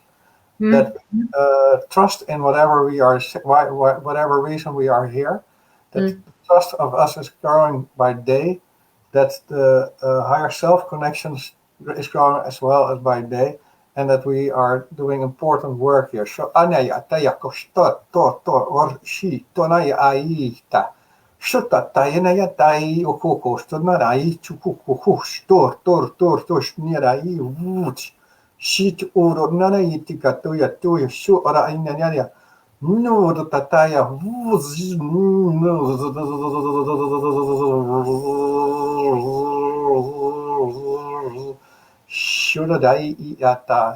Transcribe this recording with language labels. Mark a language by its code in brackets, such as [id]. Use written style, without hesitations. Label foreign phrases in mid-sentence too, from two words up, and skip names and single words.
[en] That trust in whatever we are, whatever reason we are here, that the trust of us is growing by day, that the higher self connections is growing as well as by day, and that we are doing important work here. So anaya taya kosto or she tonaya aita shota tayanaya tai okoko stonarai chukuku tor tor tor tos nirai woods Shit oro nana yitika toya toya shu ora inanya. No tataya. Shura dai iata.